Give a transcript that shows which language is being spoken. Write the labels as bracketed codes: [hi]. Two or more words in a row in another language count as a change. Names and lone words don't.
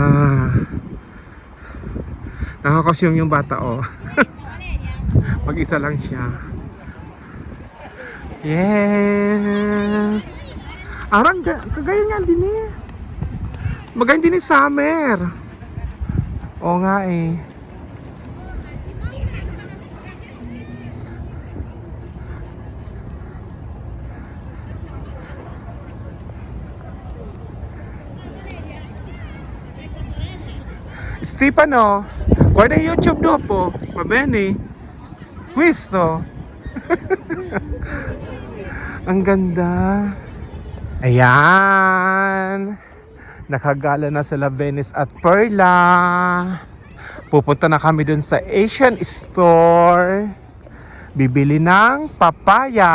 [tl] Naka-costume yung bata oh. Mag-isa lang siya. Yes. Arang kagaya nga din eh. Magayon din eh summer. Oo nga eh. [it] Stefano, guarda YouTube dopo, va bene? Questo. [tl] Ang ganda. Ayan. Nakagala na sila Venice at Perla. Pupunta na kami dun sa Asian store. Bibili ng papaya.